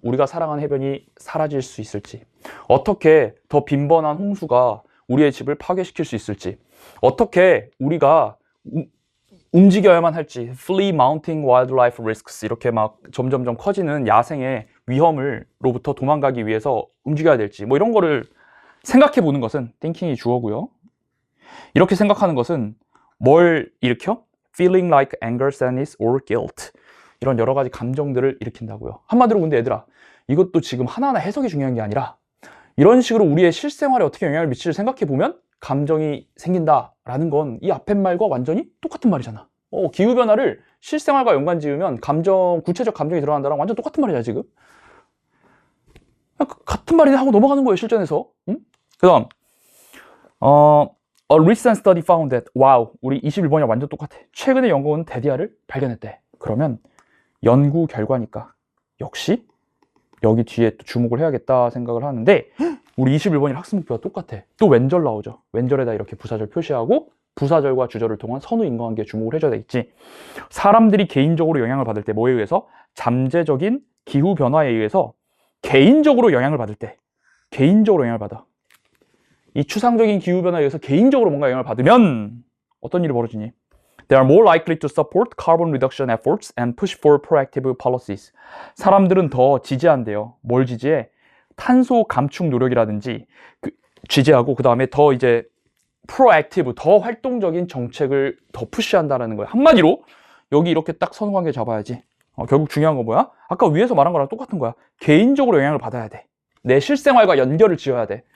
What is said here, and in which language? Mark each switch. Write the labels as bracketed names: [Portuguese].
[Korean] 우리가 사랑하는 해변이 사라질 수 있을지, 어떻게 더 빈번한 홍수가 우리의 집을 파괴시킬 수 있을지, 어떻게 우리가 움직여야만 할지, [English] flee mounting wildlife risks, [Korean] 이렇게 막 점점점 커지는 야생의 위험으로부터 도망가기 위해서 움직여야 될지, 뭐 이런 거를 생각해 보는 것은 thinking이 주어고요. 이렇게 생각하는 것은 뭘 일으켜? [English] feeling like anger, sadness, or guilt. [Korean] 이런 여러 가지 감정들을 일으킨다고요. 한마디로 근데 얘들아, 이것도 지금 하나하나 해석이 중요한 게 아니라 이런 식으로 우리의 실생활에 어떻게 영향을 미칠지 생각해 보면 감정이 생긴다라는 건 이 앞에 말과 완전히 똑같은 말이잖아. 기후변화를 실생활과 연관 지으면 구체적 감정이 드러난다랑 완전 똑같은 말이야 지금. 같은 말이네 하고 넘어가는 거예요 실전에서. 응? 그 다음 [English] A recent study found that, [Korean] 와우, 우리 21번이랑 완전 똑같아. 최근에 연구원 데디아를 발견했대. 그러면 연구 결과니까 역시 여기 뒤에 또 주목을 해야겠다 생각을 하는데 우리 21번이랑 학습 목표가 똑같아. 또 왼절 나오죠. 왼절에다 이렇게 부사절 표시하고 부사절과 주절을 통한 선후 인과관계에 주목을 해줘야 되겠지. 사람들이 개인적으로 영향을 받을 때 뭐에 의해서? 잠재적인 기후변화에 의해서 개인적으로 영향을 받을 때, 개인적으로 영향을 받아. 이 추상적인 기후변화에 의해서 개인적으로 뭔가 영향을 받으면 어떤 일이 벌어지니? [English] They are more likely to support carbon reduction efforts and push for proactive policies. [Korean] 사람들은 더 지지한대요. 뭘 지지해? 탄소 감축 노력이라든지 지지하고 그 다음에 더 이제 proactive, 더 활동적인 정책을 더 푸시한다는 거예요. 한마디로 여기 이렇게 딱 선관계 잡아야지. 결국 중요한 건 뭐야? 아까 위에서 말한 거랑 똑같은 거야. 개인적으로 영향을 받아야 돼. 내 실생활과 연결을 지어야 돼.